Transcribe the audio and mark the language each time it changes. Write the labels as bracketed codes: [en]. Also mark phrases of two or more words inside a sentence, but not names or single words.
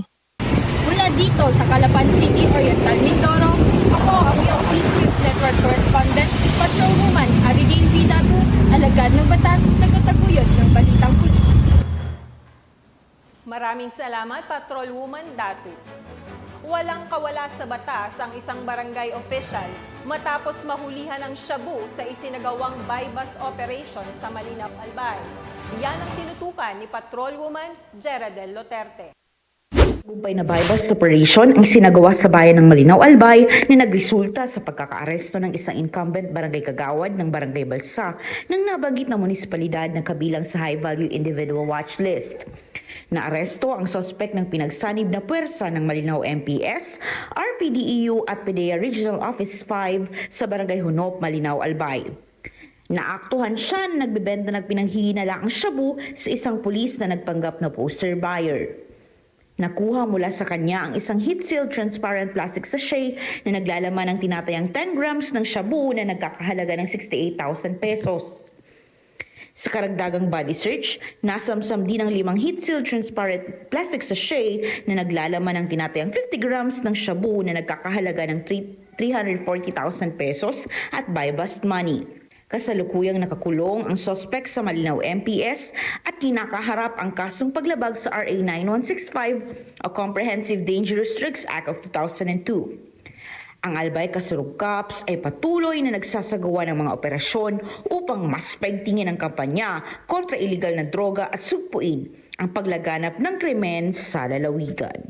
[tl] Mula dito sa Calapan City, Oriental Mindoro, ako ang iyong Peace News Network correspondent, Patrolwoman Abigail Datu, alagad ng batas, tagataguyod ng balitang pulis. Maraming salamat, Patrolwoman Datu. Walang kawala sa batas ang isang barangay official matapos mahulihan ng shabu sa isinagawang [en] buy-bust operation [tl] sa Malinaw, Albay. Yan ang tinutukan ni Patrolwoman Jeradel Loterte. Gumpay na [en] buy-bust operation [tl] ang sinagawa sa bayan ng Malinaw, Albay na nagresulta sa pagkakaaresto ng isang incumbent barangay kagawad ng Barangay Balsa ng nabanggit na munisipalidad na kabilang sa [en] high-value individual watch list. [tl] Naaresto ang suspect ng pinagsanib na puwersa ng Malinaw MPS, RPDEU at PDEA Regional Office 5 sa Barangay Hunop, Malinaw, Albay. Naaktuhan siya na nagbebenta ng pinanghihinalaang shabu sa isang pulis na nagpanggap na [en] poster buyer. [tl] Nakuha mula sa kanya ang isang [en] heat-sealed transparent plastic sachet [tl] na naglalaman ng tinatayang 10 grams ng shabu na nagkakahalaga ng 68,000 pesos. Sa karagdagang [en] body search, [tl] nasamsam din ang 5 [en] heat-sealed transparent plastic sachet [tl] na naglalaman ng tinatayang 50 grams ng shabu na nagkakahalaga ng 340,000 pesos at [en] buy-bust money. [tl] Kasalukuyang nakakulong ang suspect sa Malinaw MPS at kinakaharap ang kasong paglabag sa RA 9165 o Comprehensive Dangerous Drugs Act of 2002. Ang Albay Kasurug Cops ay patuloy na nagsasagawa ng mga operasyon upang mas paigtingin ang kampanya kontra iligal na droga at sugpuin ang paglaganap ng krimen sa lalawigan.